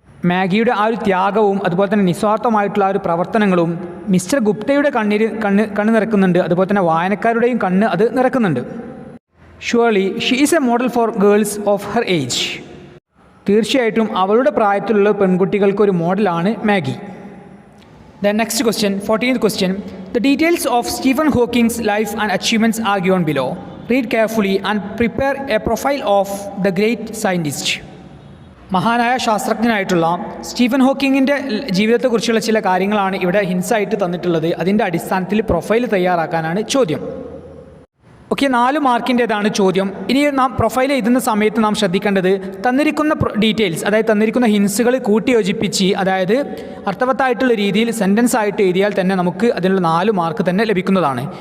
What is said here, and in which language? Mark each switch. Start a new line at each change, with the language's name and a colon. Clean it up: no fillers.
Malayalam: മാഗിയുടെ ആ ഒരു ത്യാഗവും അതുപോലെ തന്നെ നിസ്വാർത്ഥമായിട്ടുള്ള ആ ഒരു പ്രവർത്തനങ്ങളും മിസ്റ്റർ ഗുപ്തയുടെ കണ്ണ് നിറക്കുന്നുണ്ട്. അതുപോലെ തന്നെ വായനക്കാരുടെയും കണ്ണ് അത് നിറക്കുന്നുണ്ട്.
English: Surely she is a model for girls of her age.
Malayalam: തീർച്ചയായിട്ടും അവളുടെ പ്രായത്തിലുള്ള പെൺകുട്ടികൾക്കൊരു മോഡലാണ് Maggi.
English: The next question, 14th question. The details of Stephen Hawking's life and achievements are given below. Read carefully and prepare a profile of the great scientist.
Malayalam: മഹാനായ ശാസ്ത്രജ്ഞനായിട്ടുള്ള Stephen ഹോക്കിങ്ങിൻ്റെ ജീവിതത്തെക്കുറിച്ചുള്ള ചില കാര്യങ്ങളാണ് ഇവിടെ ഹിൻസായിട്ട് തന്നിട്ടുള്ളത്. അതിൻ്റെ അടിസ്ഥാനത്തിൽ പ്രൊഫൈൽ തയ്യാറാക്കാനാണ് ചോദ്യം. ഓക്കെ, 4 മാർക്കിൻ്റേതാണ് ചോദ്യം. ഇനി നാം പ്രൊഫൈൽ എഴുതുന്ന സമയത്ത് നാം ശ്രദ്ധിക്കേണ്ടത് തന്നിരിക്കുന്ന ഡീറ്റെയിൽസ്, അതായത് തന്നിരിക്കുന്ന ഹിൻസുകൾ കൂട്ടിയോജിപ്പിച്ച്, അതായത് അർത്ഥവത്തായിട്ടുള്ള രീതിയിൽ സെൻറ്റൻസ് ആയിട്ട് എഴുതിയാൽ തന്നെ നമുക്ക് അതിനുള്ള 4 മാർക്ക് തന്നെ ലഭിക്കുന്നതാണ്.